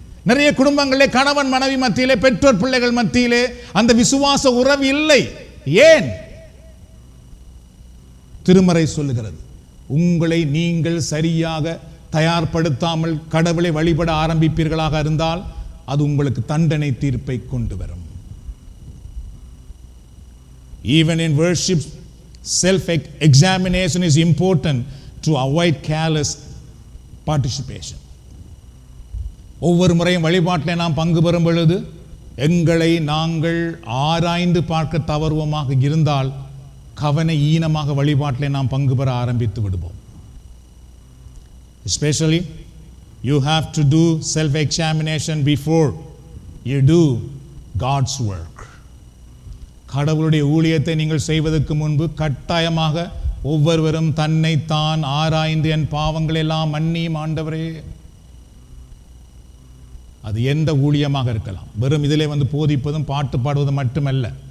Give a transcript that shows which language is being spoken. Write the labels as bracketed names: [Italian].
[Tamil] நிறைய குடும்பங்களிலே கணவன் மனைவி மத்தியிலே, பெற்றோர் பிள்ளைகள் மத்தியிலே அந்த விசுவாச உறவு இல்லை. ஏன்? திருமறை சொல்லுகிறது, உங்களை நீங்கள் சரியாக தயார்படுத்தாமல் கடவுளை வழிபட ஆரம்பிப்பீர்களாக இருந்தால் அது உங்களுக்கு தண்டனை தீர்ப்பை கொண்டு வரும். [English] Even in worship, self-examination is important to avoid careless participation. [Tamil] ஒவ்வொரு முறையும் வழிபாட்டில் நாம் பங்கு பெறும் பொழுது எங்களை நாங்கள் ஆராய்ந்து பார்க்க தவறுவோமாக இருந்தால் கவன ஈனமாக வழிபாட்டில் நாம் பங்கு பெற ஆரம்பித்து விடுவோம். [English] Especially you have to do self-examination before you do God's work. [Tamil] கடவுளுடைய ஊழியத்தை நீங்கள் செய்வதற்கு முன்பு கட்டாயமாக ஒவ்வொருவரும் தன்னைத்தான் ஆராய்ந்து என் பாவங்கள் எல்லாம் மன்னியும் ஆண்டவரே. அது எந்த ஊழியமாக இருக்கலாம், வெறும் இதிலே வந்து போதிப்பதும் பாட்டு பாடுவதும் மட்டுமல்ல.